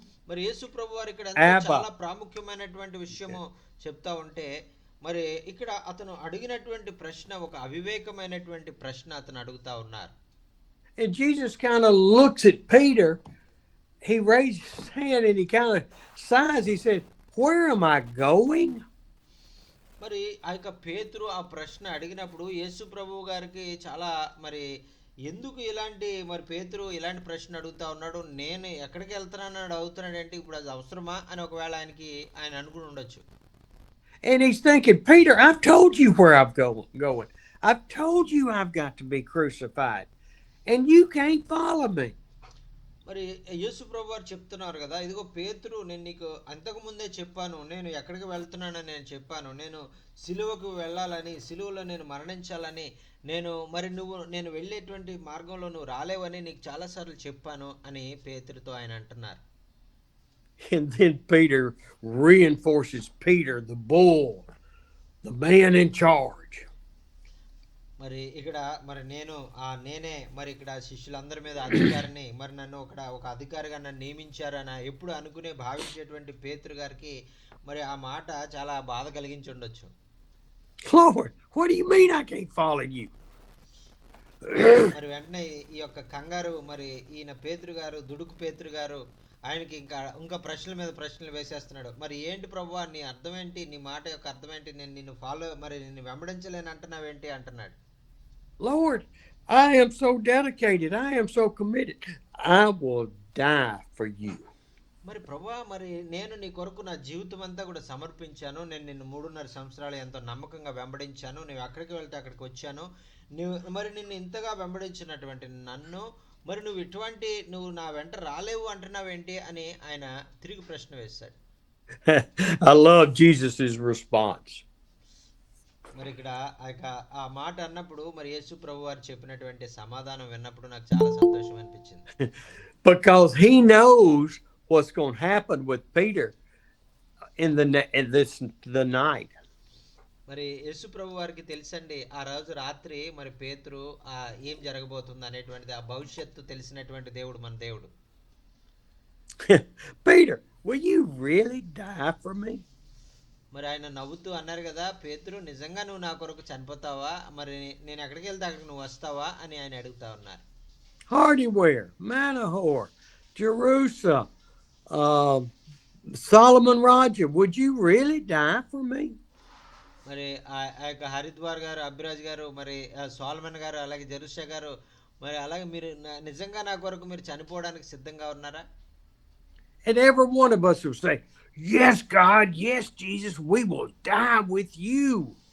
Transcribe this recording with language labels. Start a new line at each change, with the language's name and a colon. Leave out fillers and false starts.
Telugu: మరి యేసు ప్రభు వారు ఇక్కడ చాలా ప్రాముఖ్యమైనటువంటి విషయము చెప్తా ఉంటే, మరి ఇక్కడ అతను అడిగినటువంటి ప్రశ్న ఒక అవివేకమైనటువంటి ప్రశ్న అతను అడుగుతా ఉన్నారు.
English: And Jesus kind of looks at Peter. He raised his hand and he kind of sighs. He said, "Where am I going?"
Telugu: మరి ఆ యొక్క పేతురు ఆ ప్రశ్న అడిగినప్పుడు యేసు ప్రభు గారికి చాలా మరి ఎందుకు ఇలాంటి మరి పేతురు ఇలాంటి ప్రశ్న అడుగుతా ఉన్నాడు, నేను ఎక్కడికి వెళ్తున్నాను అడుగుతున్నాడు అంటే ఇప్పుడు అది అవసరమా అని ఒకవేళ ఆయన అనుకుని ఉండొచ్చు.
English: And he's thinking, Peter, I've told you where I'm going. I've told you I've got to be crucified. And you can't follow me.
Telugu: మరి యేసు ప్రభు వారు చెప్తున్నారు కదా, ఇదిగో పేతురు, నేను నీకు అంతకు ముందే చెప్పాను, నేను ఎక్కడికి వెళ్తున్నానని నేను చెప్పాను, నేను సిలువకు వెళ్ళాలని, సిలువలో నేను మరణించాలని, నేను వెళ్ళేటువంటి మార్గంలో నువ్వు రాలేవని నీకు చాలాసార్లు చెప్పాను అని పేతురుతో ఆయన అంటున్నారు.
English: And then Peter reinforces Peter, the bull, the man in charge.
Telugu: మరి ఇక్కడ నేనే మరి ఇక్కడ శిష్యులందరి మీద అధికారిని, మరి నన్ను ఒక అధికారిగా నన్ను నియమించారని ఎప్పుడు అనుకునే భావించేటువంటి పేతురు గారికి మరి ఆ మాట చాలా బాధ కలిగించి ఉండొచ్చు.
English: Lord, what do you mean I can't follow you?
Telugu: మరి వెంటనే ఈ యొక్క కంగారు, మరి ఈయన పేతురు గారు, దుడుకు పేతురు గారు ఆయనకి ఇంకా ప్రశ్నల మీద ప్రశ్నలు వేసేస్తున్నాడు. మరి ఏంటి ప్రభువా, నీ అర్థం ఏంటి, నీ మాట యొక్క అర్థం ఏంటి, నేను నిన్ను వెంబడించలేని అంటున్నావేంటి అంటున్నాడు.
English: Lord, I am so dedicated. I am so committed. I will die for you.
Telugu: మరి ప్రభువా, మరి నేను నీ కొరకు నా జీవితం అంతా కూడా సమర్పించాను, నేను నిన్ను 3.5 సంవత్సరాలు ఎంతో నమ్మకంగా వెంబడించాను, నువ్వు ఎక్కడికి వెళ్తే అక్కడికి వచ్చాను, నిన్ను ఇంతగా వెంబడించినటువంటి నన్ను మరి నువ్వు నా వెంట రాలేవు అంటున్నావేంటి అని ఆయన తిరిగి ప్రశ్న వేశాడు.
English: I love Jesus' response.
Telugu: మరి ఇక్కడ ఆ మాట అన్నప్పుడు మరి యేసు ప్రభు వారు చెప్పినటువంటి సమాధానం విన్నప్పుడు నాకు చాలా సంతోషం అనిపించింది.
English: Because he knows what's going to happen with Peter in the night.
Telugu: మరి యేసు ప్రభు వారికి తెలుసండి, ఆ రోజు రాత్రి మరి పేతురు ఏం జరగబోతుంది అనేటువంటిది, ఆ భవిష్యత్తు తెలిసినటువంటి దేవుడు మన దేవుడు.
English: Peter, will you really die for me?
Telugu: మరి ఆయన నవ్వుతూ అన్నారు కదా, పేతురు, నిజంగా నువ్వు నా కొరకు చనిపోతావా, మరి నేను ఎక్కడికి వెళ్తే అక్కడికి నువ్వు వస్తావా అని ఆయన అడుగుతా ఉన్నారు.
English: Hardyware, Manahoor, Jerusalem, Solomon Roger, would you really die for me?
Telugu: మరి ఆ యొక్క హరిద్వార్ గారు, అభిరాజ్ గారు, మరి సోలమన్ గారు, అలాగే జెరూషా గారు, మరి అలాగే మీరు నిజంగా నా కొరకు మీరు చనిపోవడానికి సిద్ధంగా ఉన్నారా?
English: And every one of us will say, yes, God, yes, Jesus, we will die with you.